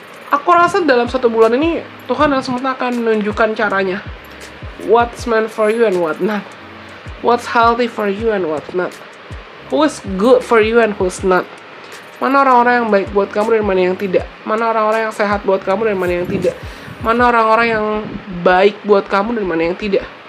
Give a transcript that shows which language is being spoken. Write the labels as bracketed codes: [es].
[id] Aku rasa dalam 1 bulan ini Tuhan dan semesta akan menunjukkan caranya. [en] What's meant for you and what not. What's healthy for you and what's not. Who is good for you and who's not. [id] Mana orang-orang yang baik buat kamu dan mana yang tidak. Mana orang-orang yang sehat buat kamu dan mana yang tidak. Mana orang-orang yang baik buat kamu dan mana yang tidak.